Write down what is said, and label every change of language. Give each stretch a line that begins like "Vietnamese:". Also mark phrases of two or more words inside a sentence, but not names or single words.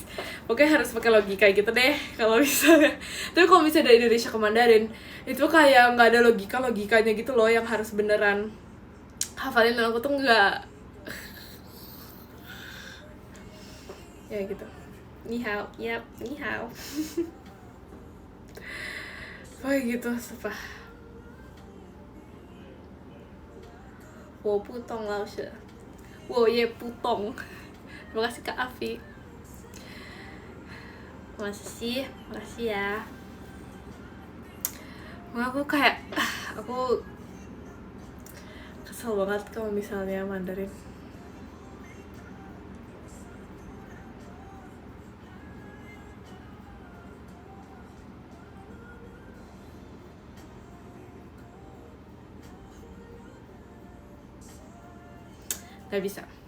Indonesian: Oke, harus pakai logika gitu deh kalau misalnya. Tapi kalau misalnya dari Indonesia ke Mandarin itu kayak nggak ada logikanya gitu loh, yang harus beneran hafalin. Dan aku tuh nggak ya gitu.
Chinese: 你好,
Indonesian: yap,
Chinese: 你好.
Indonesian: Gitu, sumpah.
Chinese: 我不懂老师，我也不懂。
Indonesian: Terima kasih Kak Afi. Makasih ya. Aku kayak aku kesel banget kalau misalnya Mandarin. Gak bisa.